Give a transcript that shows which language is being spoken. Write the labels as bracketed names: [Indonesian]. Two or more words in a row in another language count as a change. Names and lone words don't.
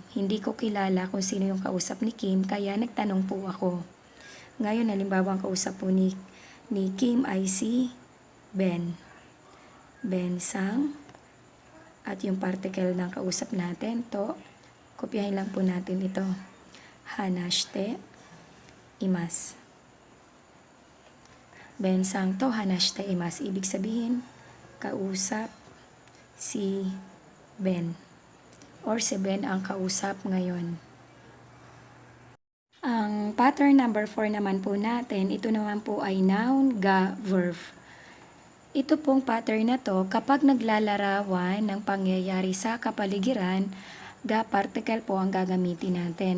[Filipino] Hindi ko kilala kung sino yung kausap ni Kim, kaya nagtanong po ako. Ngayon, halimbawa ang kausap po ni Kim ay si Ben. Ben Sang. At yung particle ng kausap natin, to, kopyahin lang po natin ito. [Japanese] 話しています. ベンさんと話しています. [Filipino] Ibig sabihin, kausap si Ben. Or si Ben ang kausap ngayon. Ang [English] pattern number [Filipino] 4 naman po natin, ito naman po ay noun, ga, verb. Ito pong pattern na to, kapag naglalarawan ng pangyayari sa kapaligiran, ga particle po ang gagamitin natin.